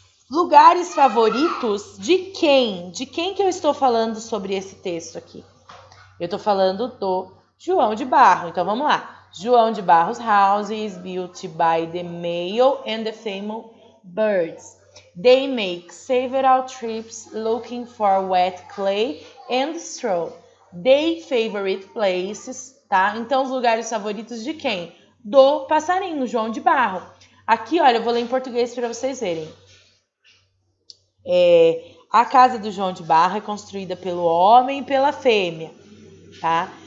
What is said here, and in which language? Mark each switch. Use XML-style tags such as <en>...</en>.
<pt>Lugares favoritos de quem? De quem que eu estou falando sobre esse texto aqui? Eu estou falando do João de Barro. Então, vamos lá.</pt> <en>João de Barros House is built by the male and the female birds. They make several trips looking for wet clay and straw. Their favorite places, tá?</en> <pt>Então, os lugares favoritos de quem? Do passarinho, João de Barro. Aqui, olha, eu vou ler em português para vocês verem. A casa do João de Barro é construída pelo homem e pela fêmea, tá?</pt>